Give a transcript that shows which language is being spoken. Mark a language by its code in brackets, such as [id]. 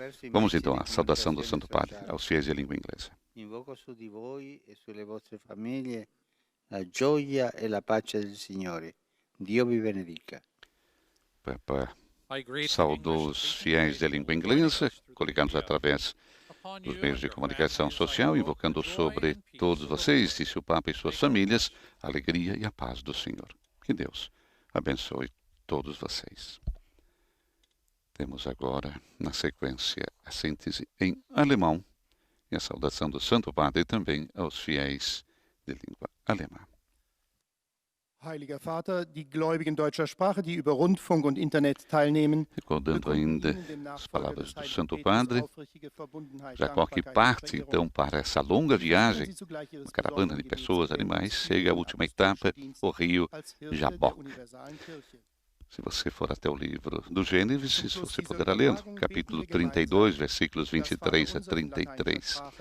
[pt] Vamos então à saudação do Santo Padre aos fiéis de língua inglesa. [it] Invoco su di voi e sulle vostre famiglie la gioia e la pace del Signore. Dio vi benedica. [pt] Papa saudou os fiéis de língua inglesa, coligados através dos meios de comunicação social, invocando sobre todos vocês, disse o Papa e suas famílias, a alegria e a paz do Senhor. Que Deus abençoe todos vocês. Temos agora, na sequência, a síntese em alemão e a saudação do Santo Padre também aos fiéis de língua alemã. [de] Heiliger Vater, die Gläubigen deutscher Sprache, die über Rundfunk und Internet teilnehmen, [pt] recordando ainda as palavras do Santo Padre, Jacó que parte então para essa longa viagem, uma caravana de pessoas, animais, chega à última etapa, o rio Jaboque. Se você for até o livro do Gênesis, você poderá ler, capítulo 32, versículos 23 a 33.